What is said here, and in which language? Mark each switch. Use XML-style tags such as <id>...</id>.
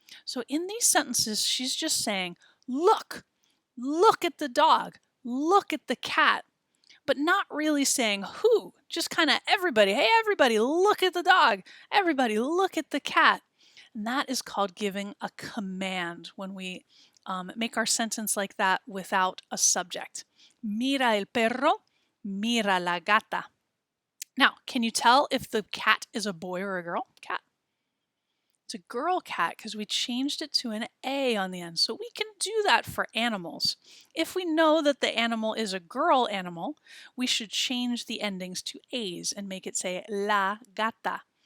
<en>So in these sentences, she's just saying, look at the dog, look at the cat, but not really saying who, just kind of everybody, hey, everybody, look at the dog, everybody, look at the cat. And that is called giving a command when we make our sentence like that without a subject.</en> <es>Mira el perro, mira la gata.</es> <en>Now, can you tell if the cat is a boy or a girl? Cat. It's a girl cat because we changed it to an A on the end. So we can do that for animals. If we know that the animal is a girl animal, we should change the endings to A's and make it say la gata.</en>